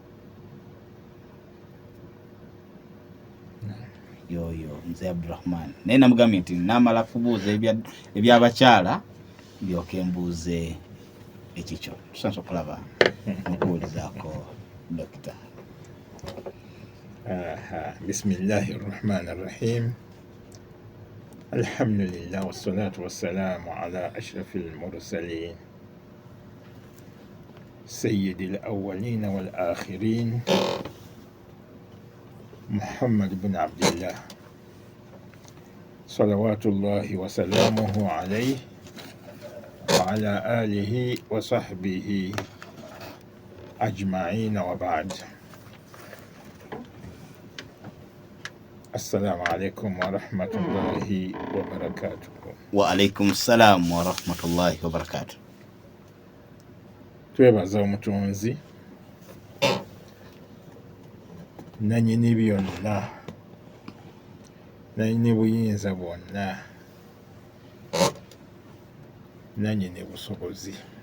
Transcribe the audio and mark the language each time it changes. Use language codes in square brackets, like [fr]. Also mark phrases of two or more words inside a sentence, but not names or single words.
[lg] Yoyo Mzee Abdurrahman naye namugambye nti naamala kubuuza eby'abakyala ndyoke mbuuze ekikyo. Tusanze okulaba mukuwulizaako dokita. [ar] بسم الله الرحمن الرحيم. الحمد لله والصلاة والسلام على أشرف المرسلين سيد الأولين والآخرين محمد بن عبد الله صلوات الله وسلامه عليه وعلى آله وصحبه أجمعين وبعد. السلام عليكم ورحمة الله وبركاته. وعليكم السلام ورحمة الله وبركاته. [lg] Twebaza omutonzi nannyini byonna nannyini buyinza bwonna nannyini busobozi.